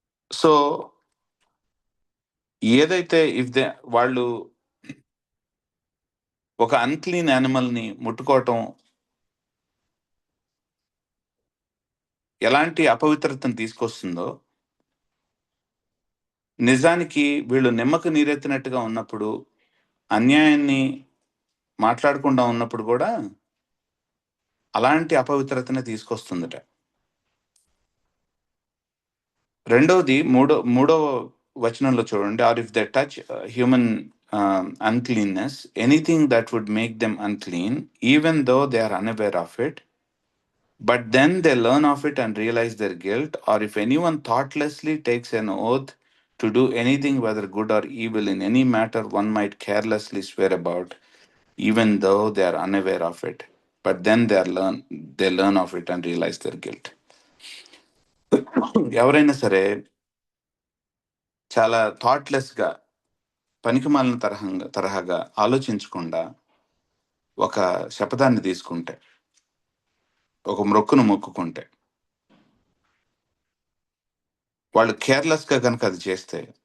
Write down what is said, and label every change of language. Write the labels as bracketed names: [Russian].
[Telugu] So ఏదైతే వాళ్ళు ఒక అన్క్లీన్ యానిమల్ ని ముట్టుకోవటం ఎలాంటి అపవిత్రతను తీసుకొస్తుందో, నిజానికి వీళ్ళు నిమ్మకు నీరెత్తినట్టుగా ఉన్నప్పుడు, అన్యాయాన్ని మాట్లాడకుండా ఉన్నప్పుడు కూడా అలాంటి అపవిత్రతనే తీసుకొస్తుందట. రెండవది మూడవ వచనంలో చూడండి, [English] Or if they touch human uncleanness, anything that would make them unclean, even though they are unaware of it, but then they learn of it and realize their guilt. Or if anyone thoughtlessly takes an oath to do anything, whether good or evil, in any matter one might carelessly swear about, even though they are unaware of it, but then they learn of it and realize their guilt. [Telugu] ఎవరైనా సరే చాలా థాట్లెస్గా, పనికిమాలిన తరహాగా ఆలోచించకుండా ఒక శపథాన్ని తీసుకుంటే, ఒక మ్రొక్కును మొక్కుకుంటే, వాళ్ళు కేర్లెస్గా కనుక అది చేస్తే,